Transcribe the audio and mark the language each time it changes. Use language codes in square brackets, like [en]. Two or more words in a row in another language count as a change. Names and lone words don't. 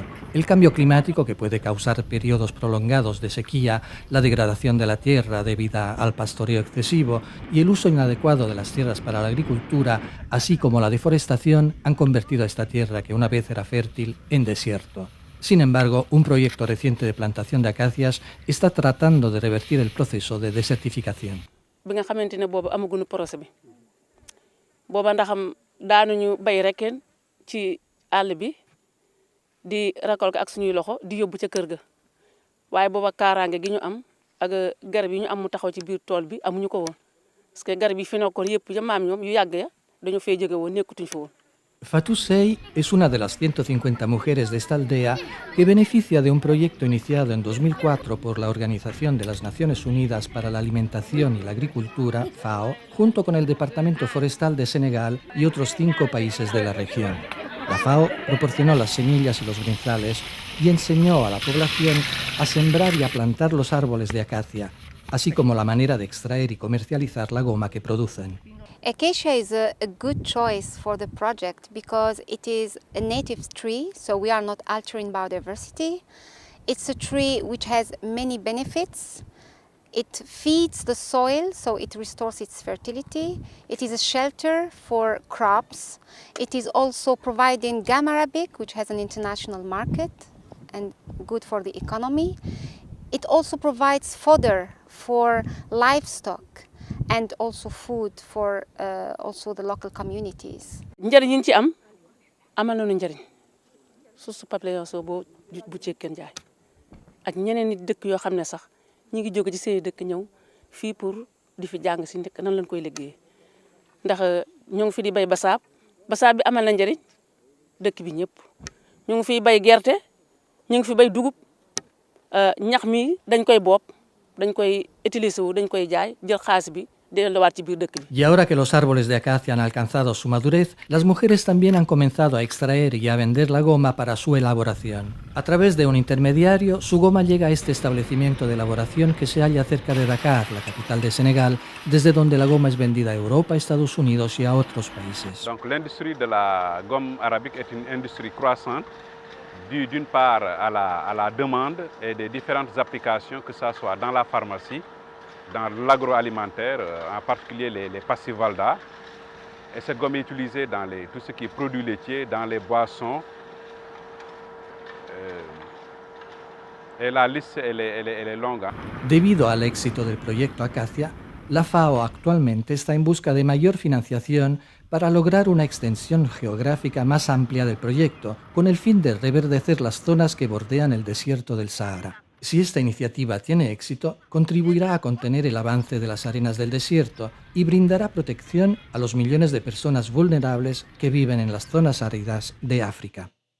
[es] El cambio climático, que puede causar periodos prolongados de sequía, la degradación de la tierra debida al pastoreo excesivo y el uso inadecuado de las tierras para la agricultura, así como la deforestación, han convertido a esta tierra, que una vez era fértil, en desierto. Sin embargo, un proyecto reciente de plantación de acacias está tratando de revertir el proceso de desertificación. [wo] Bi nga xamante ne boobu amaguñu projet bi booba ndaxam daanuñu bay rekkeen ci àll bi di récolter ak suñuy loxo di yóbbu ca kër ga waaye booba kaaraange gi ñu am ak garab yi ñu am mu taxaw ci biir tool bi amuñu ko woon [fr] parce que [wo] garab yi fi nekkoon yëpp ya maam ñoom yu yàgg ya dañu fee jóge woon nekkutuñ fa woon. [es] Fatou Sey es una de las 150 mujeres de esta aldea que beneficia de un proyecto iniciado en 2004 por la Organización de las Naciones Unidas para la Alimentación y la Agricultura, FAO, junto con el Departamento Forestal de Senegal y otros 5 países de la región. La FAO proporcionó las semillas y los brezales y enseñó a la población a sembrar y a plantar los árboles de acacia, así como la manera de extraer y comercializar la goma que producen. [en] Acacia is a good choice for the project because it is a native tree, so we are not altering biodiversity. It's a tree which has many benefits. It feeds the soil, so it restores its fertility. It is a shelter for crops. It is also providing gum arabic, which has an international market and good for the economy. It also provides fodder for livestock and also food for also the local communities. [wo] Njariñ yi ñu ci am amal nañu njariñ su population bu Cekkeen Njaay ak ñeneen nit dëkk yoo xam ne sax ñi ngi jóge ci seen dëkk ñëw fii pour di fi jàng si ndëkk nan lañ koy liggéeyee ndax ñu ngi fi di bay basaab bi amal na njariñ dëkk bi ñëpp ñu ngi fiy bay gerte ñu ngi fi bay dugub ñax mi dañ koy bopp dañ koy utiliser wu dañ koy jaay jël xaalis bi. [es] Y ahora que los árboles de acacia han alcanzado su madurez, las mujeres también han comenzado a extraer y a vender la goma para su elaboración. A través de un intermediario, su goma llega a este establecimiento de elaboración que se halla cerca de Dakar, la capital de Senegal, desde donde la goma es vendida a Europa, Estados Unidos y a otros países. [fr] Donc l'industrie de la gomme arabique est une industrie croissante, due d'une part à la demande et des différentes applications, que ce soit dans la pharmacie, dans l'agroalimentaire, en particulier les passivaldas. Et cette gomme est utilisée dans tout ce qui est produits laitiers, dans les boissons. Et la liste, elle est longue. [es] Debido al éxito del proyecto Acacia, la FAO actualmente está en busca de mayor financiación para lograr una extensión geográfica más amplia del proyecto, con el fin de reverdecer las zonas que bordean el desierto del Sahara. Si esta iniciativa tiene éxito, contribuirá a contener el avance de las arenas del desierto y brindará protección a los millones de personas vulnerables que viven en las zonas áridas de África.